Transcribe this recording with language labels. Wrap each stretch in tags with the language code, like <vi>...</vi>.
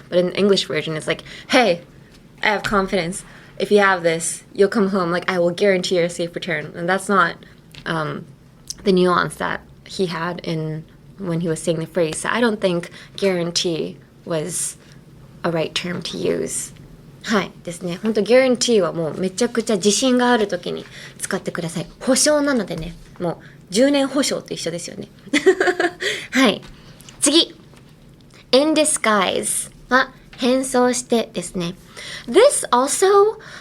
<en>But in the English version, it's like, hey, I have confidence. If you have this, you'll come home. Like, I will guarantee your safe return. And that's not the nuance that he had when he was saying the phrase. So I don't think guarantee was a right term to use.</en> <ja>はいですね。本当ギャランティーはもうめちゃくちゃ自信があるときに使ってください。保証なのでね、もう10年保証と一緒ですよね。はい。次。</ja> <en>in disguise</en> <ja>は変装してですね。</ja> <en>This also</en>